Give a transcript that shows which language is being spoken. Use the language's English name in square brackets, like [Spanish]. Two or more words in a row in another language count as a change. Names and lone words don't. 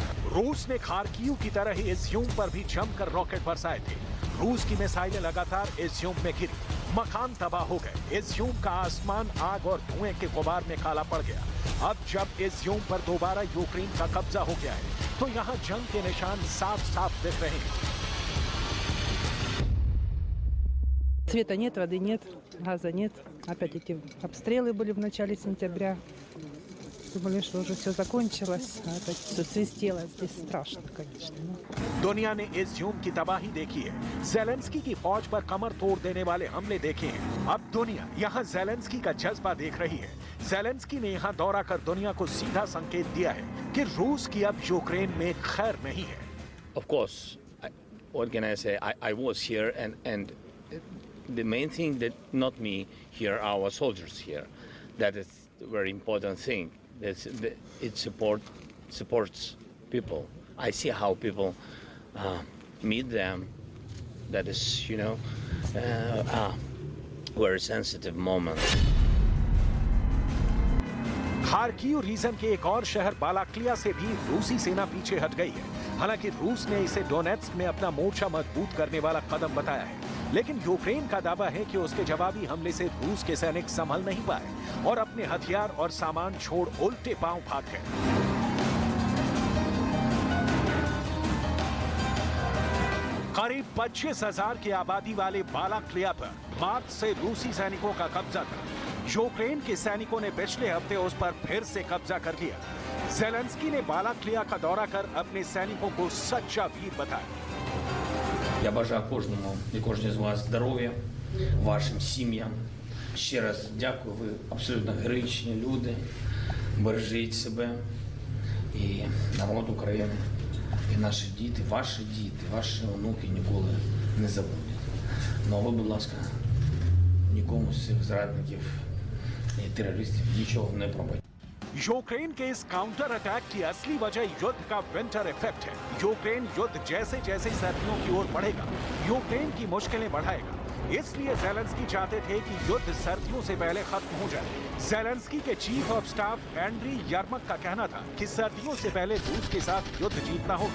[Hindi] रूस ने खार्किव की तरह ही इज्यूम पर भी जमकर रॉकेट बरसाए थे। रूस की मिसाइलें लगातार इज्यूम में गिरी, मकान तबाह हो गए। इज्यूम का आसमान आग और धुएं के गुबार में काला पड़ गया। अब जब इज्यूम पर दोबारा यूक्रेन का कब्जा हो गया है, तो यहाँ जंग के निशान साफ साफ दिख रहे हैं। [Russian] Света нет, воды нет, газа нет. Опять эти обстрелы были в начале сентября. Думали, что уже все закончилось, а это все свистело. Здесь страшно, конечно. [Hindi] दुनिया ने इज्यूम की तबाही देखी है, ज़ेलेंस्की की फौज पर कमर तोड़ देने वाले हमले देखे हैं। अब दुनिया यहाँ ज़ेलेंस्की का जज्बा देख रही है। ज़ेलेंस्की ने यहाँ दौरा कर दुनिया को सीधा संकेत दिया है कि रूस की अब यूक्रेन में खैर नहीं है। [English] Of course, what can I say? I was here and the main thing that not me here, our soldiers here. That is a very important thing. It supports people. I see how people meet them. That is, very sensitive moment. [Hindi] खार्किव रीजन के एक और शहर बालाक्लिया से भी रूसी सेना पीछे हट गई है। हालांकि रूस ने इसे डोनेट्स्क में अपना मोर्चा मजबूत करने वाला कदम बताया है, लेकिन यूक्रेन का दावा है कि उसके जवाबी हमले से रूस के सैनिक संभल नहीं पाए और अपने हथियार और सामान छोड़ उल्टे पांव भाग गए। करीब 25,000 की आबादी वाले बालाक्लिया पर मार्च से रूसी सैनिकों का कब्जा था। यूक्रेन के सैनिकों ने पिछले हफ्ते उस पर फिर से कब्जा कर लिया। ज़ेलेंस्की ने बालाक्लिया का दौरा कर अपने सैनिकों को सच्चा वीर बताया। [Ukrainian] Я бажаю кожному і кожній з вас здоров'я, вашим сім'ям. Ще раз дякую, ви абсолютно героїчні люди. Бережіть себе і народ України, і наші діти, ваші онуки ніколи не забудуть. Ну, ви, будь ласка, нікому з цих зрадників і терористів нічого не пробачте. [Hindi] यूक्रेन के इस [English] counter attack [Hindi] की असली वजह युद्ध का [English] winter effect [Hindi] है। यूक्रेन युद्ध जैसे जैसे सर्दियों की ओर बढ़ेगा, यूक्रेन की मुश्किलें बढ़ाएगा। इसलिए ज़ेलेंस्की चाहते थे कि युद्ध सर्दियों से पहले खत्म हो जाए। ज़ेलेंस्की के [English] chief of staff [Hindi] एंड्री यर्मक का कहना था कि सर्दियों से पहले रूस के साथ युद्ध जीतना होगा।